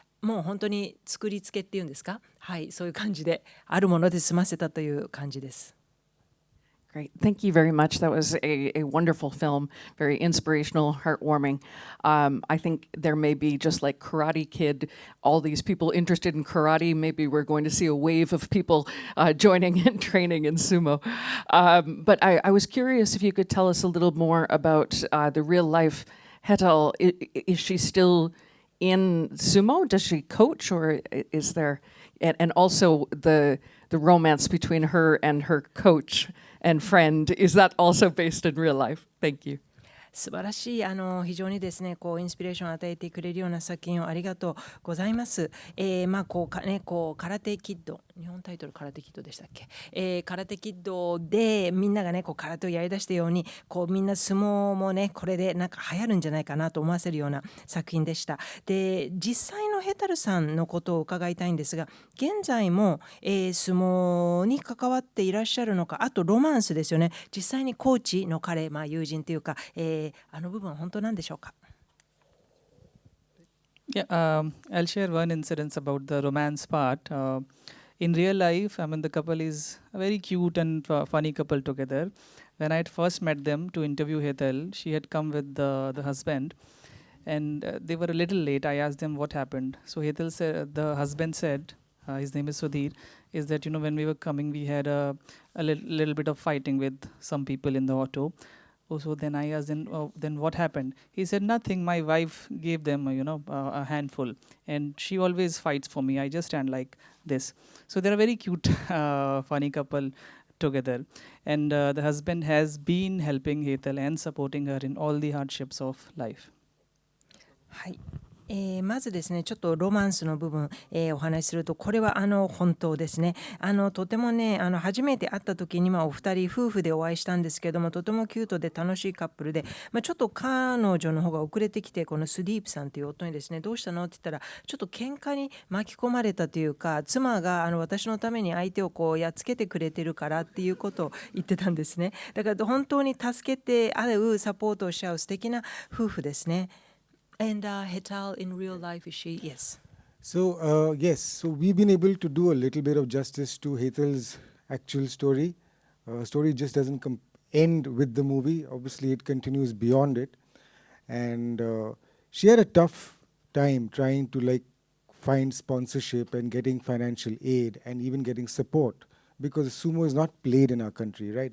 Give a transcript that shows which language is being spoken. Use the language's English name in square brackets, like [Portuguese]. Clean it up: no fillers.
[Japanese] もう本当に作り付けっていうんですか。はい、そういう感じであるもので済ませたという感じです。 [English] Great. Thank you very much. That was a wonderful film, very inspirational, heartwarming. I think there may be, just like Karate Kid, all these people interested in karate. Maybe we're going to see a wave of people joining and training in sumo. But I was curious if you could tell us a little more about the real life Hetal. Is she still in sumo? Does she coach, or is there, and also the romance between her and her coach and friend, is that also based in real life? Thank you. [Japanese] 素晴らしい非常にですねインスピレーションを与えてくれるような作品をありがとうございます。空手キッド、日本タイトル空手キッドでしたっけ、空手キッドでみんながね空手をやりだしたようにみんな相撲もねこれでなんか流行るんじゃないかなと思わせるような作品でした。で、実際のヘタルさんのことを伺いたいんですが、現在も、相撲に関わっていらっしゃるのか、あとロマンスですよね。実際にコーチの彼、友人というか、あの部分は本当なんでしょうか。 [English] Yeah, I'll share one incident about the romance part. In real life, I mean, the couple is a very cute and funny couple together. When I had first met them to interview Hetal, she had come with the husband, and they were a little late. I asked them what happened. So Hetal said, the husband said, his name is Sudhir, is that when we were coming, we had a little bit of fighting with some people in the auto. So then I asked him, then what happened? He said, nothing. My wife gave them, a handful, and she always fights for me. I just stand like this. So they're a very cute, funny couple together. And the husband has been helping Hetal and supporting her in all the hardships of life. [Japanese] はい。まずですね、ちょっとロマンスの部分、お話しすると、これは本当ですね。とてもね、初めて会った時にはお二人夫婦でお会いしたんですけども、とてもキュートで楽しいカップルで、ちょっと彼女の方が遅れてきて、このスディープさんという夫にですね、どうしたのって言ったら、ちょっと喧嘩に巻き込まれたというか、妻が私のために相手をこうやっつけてくれてるからっていうことを言ってたんですね。だから本当に助けて合う、サポートをし合う素敵な夫婦ですね。 [English] And Hetal in real life, is she? Yes. So, yes, so we've been able to do a little bit of justice to Hetal's actual story. Story just doesn't end with the movie. Obviously, it continues beyond it. And she had a tough time trying to like find sponsorship and getting financial aid and even getting support, because sumo is not played in our country, right?